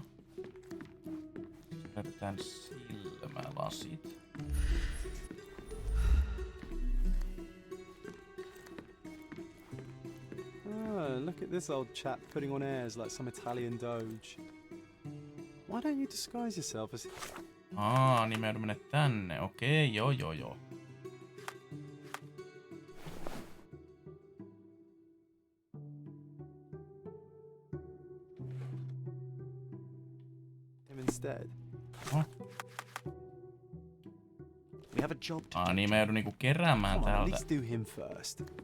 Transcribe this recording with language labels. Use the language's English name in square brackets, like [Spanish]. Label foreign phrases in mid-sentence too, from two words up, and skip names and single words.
[Finnish] Löydetään silmälasit. [English] Oh, look at this old chap putting on airs like some Italian doge. Why don't you disguise yourself as... [Finnish] Niin me mennä tänne. Okei, joo. [English] him instead? We have a job to [Finnish] Niin me joudun niinku keräämään [English] Come on, at [Finnish] täältä. [English] least do him first.